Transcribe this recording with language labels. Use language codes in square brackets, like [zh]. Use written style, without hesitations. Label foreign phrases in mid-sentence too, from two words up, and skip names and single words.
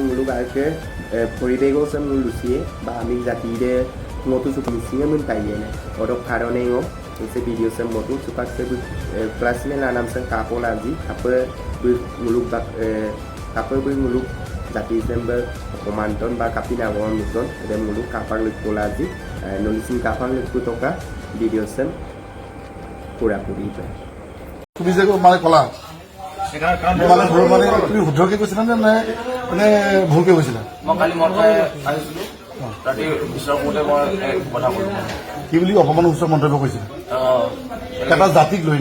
[mrg] nguluk alke poribego sem ngulusie ba amik jati de ngotu supak misi men kayene odo karone ngo ese video sem motu supak se plus men la nam sem kapo laji apa nguluk bak apa nguluk jati sem be komanton ba kapina won mison de nguluk kapang lik polaji nulisin kapang lik putoka video sem pura puri pe [as] তুমি যে মানে কলা মানে ধৰ মানে তুমি শুদ্ধকে কৈছিলা নে মানে ভুলকে কৈছিলা? মই কালি মদ খাই আহিছিলোঁ। ৰাতি বিচৰা কৰোঁতে মই কথা ক'লোঁ। কি বুলি অকমান উচ্চ মন্তব্য কৈছিলা? এটা জাতিক লৈ ন?